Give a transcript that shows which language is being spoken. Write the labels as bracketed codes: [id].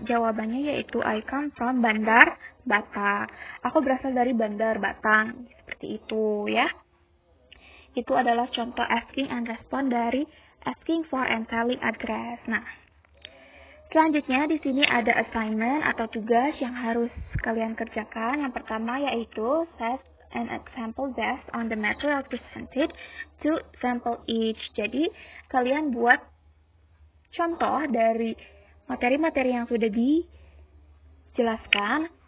[id] Jawabannya yaitu [en] I come from Bandar Batang. [id] Aku berasal dari Bandar Batang. Seperti itu ya. Itu adalah contoh asking and respond dari asking for and telling address. Nah, selanjutnya di sini ada assignment atau tugas yang harus kalian kerjakan. Yang pertama yaitu [en] set an example based on the material presented to sample each. [id] Jadi kalian buat contoh dari materi-materi yang sudah dijelaskan.